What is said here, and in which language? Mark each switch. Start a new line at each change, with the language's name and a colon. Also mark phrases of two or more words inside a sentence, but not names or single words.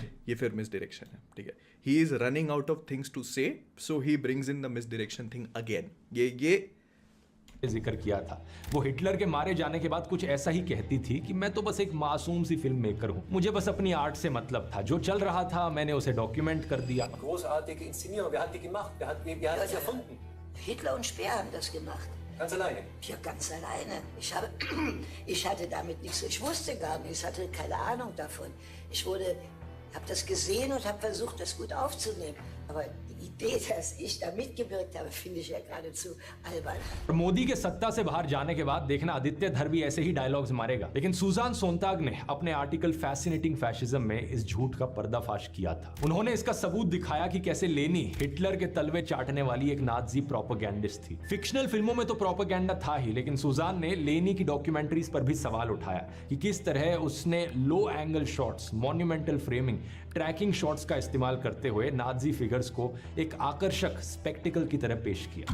Hindi: ये फिर
English: misdirection
Hindi: है, ठीक है।
English: He is running out of things to say, so he brings in the misdirection thing again.
Hindi: ये जिक्र किया था। वो हिटलर के मारे जाने के बाद कुछ ऐसा ही कहती थी कि मैं तो बस एक मासूम सी
English: फिल्म मेकर
Hindi: हूँ, मुझे बस अपनी आर्ट से मतलब था, जो चल रहा था मैंने उसे डॉक्यूमेंट कर दिया।
German: Großartige Inszenierung. Wer hat die gemacht? Wer hat das erfunden? Hitler und Speer haben das gemacht. Ganz alleine. Ja, ganz alleine. Ich hatte damit nichts. Ich wusste gar nichts, hatte keine Ahnung davon. Habe das gesehen und habe versucht, das gut aufzunehmen. Aber die Idee, dass ich da mitgewirkt habe, finde ich ja geradezu albern.
Hindi: मोदी के सत्ता से बाहर जाने के बाद देखना आदित्य धर भी ऐसे ही डायलॉग्स मारेगा। लेकिन सुजान सोनताग ने अपने आर्टिकल फैसिनेटिंग फैशिज्म में इस झूठ का पर्दाफाश किया था। उन्होंने इसका सबूत दिखाया कि कैसे लेनी हिटलर के तलवे चाटने वाली एक
English: नाजी प्रोपेगेंडिस्ट
Hindi: थी। फिक्शनल फिल्मों में तो प्रोपेगेंडा था ही, लेकिन सुजान ने लेनी की डॉक्यूमेंट्रीज पर भी सवाल उठाया कि किस तरह उसने
English: लो एंगल शॉट्स, मॉन्यूमेंटल फ्रेमिंग, ट्रैकिंग शॉट्स
Hindi: का इस्तेमाल करते हुए
English: नाजी फिगर्स
Hindi: को एक आकर्षक स्पेक्टिकल की तरह पेश किया।